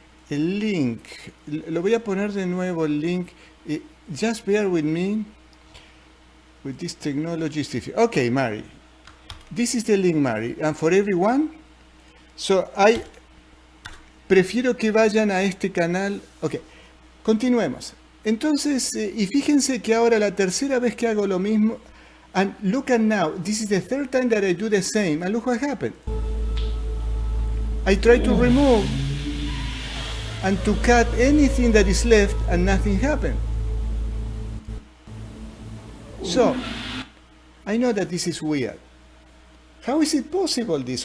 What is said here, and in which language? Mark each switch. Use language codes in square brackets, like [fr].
[es] El link, lo voy a poner de nuevo el link. [en] Just bear with me with this technology. Okay, Mari. This is the link, Mari. And for everyone. [es] So, prefiero que vayan a este canal. Ok, continuemos. Entonces, y fíjense que ahora la tercera vez que hago lo mismo. [en] And look at now, this is the third time that I do the same, and look what happened. I try to remove and to cut anything that is left, and nothing happened. So, I know that this is weird. How is it possible this?